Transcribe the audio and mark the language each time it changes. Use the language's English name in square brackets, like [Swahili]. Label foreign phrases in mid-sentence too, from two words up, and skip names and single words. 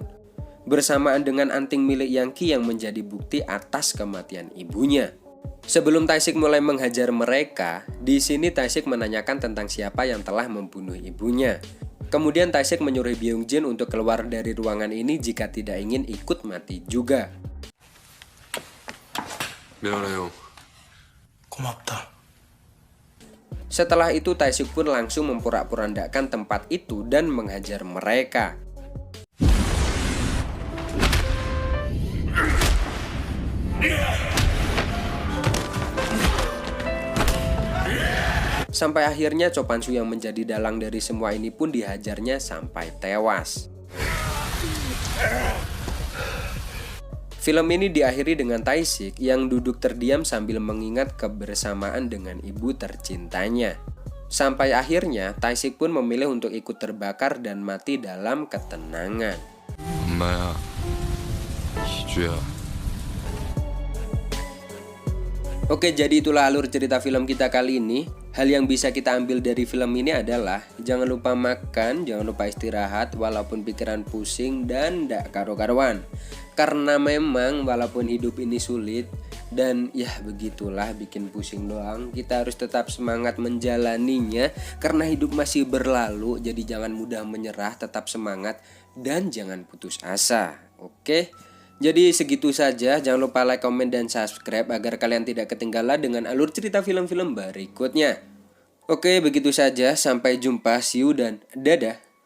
[Indonesian] Bersamaan dengan anting milik Yangki yang menjadi bukti atas kematian ibunya. Sebelum Tae-sik mulai menghajar mereka, di sini Tae-sik menanyakan tentang siapa yang telah membunuh ibunya. Kemudian Tae-sik menyuruh Byung-jin untuk keluar dari ruangan ini jika tidak ingin ikut mati juga. [Korean] 미안해요. 고맙다. [Indonesian] Setelah itu Tae-sik pun langsung memporak-porandakan tempat itu dan menghajar mereka. Sampai akhirnya Chopansu yang menjadi dalang dari semua ini pun dihajarnya sampai tewas. Film ini diakhiri dengan Tae-sik yang duduk terdiam sambil mengingat kebersamaan dengan ibu tercintanya. Sampai akhirnya Tae-sik pun memilih untuk ikut terbakar dan mati dalam ketenangan. [Korean] 엄마야, 희주야. [Indonesian] Oke, jadi itulah alur cerita film kita kali ini. Hal yang bisa kita ambil dari film ini adalah jangan lupa makan, jangan lupa istirahat walaupun pikiran pusing dan [Javanese] ndak karo-karuan. [Indonesian] Karena memang walaupun hidup ini sulit dan ya begitulah bikin pusing doang, kita harus tetap semangat menjalaninya karena hidup masih berlalu. Jadi jangan mudah menyerah, tetap semangat dan jangan putus asa. Oke? Jadi segitu saja, jangan lupa like, komen, dan subscribe agar kalian tidak ketinggalan dengan alur cerita film-film berikutnya. Oke, begitu saja, sampai jumpa, [English] see you, [Indonesian] dan dadah.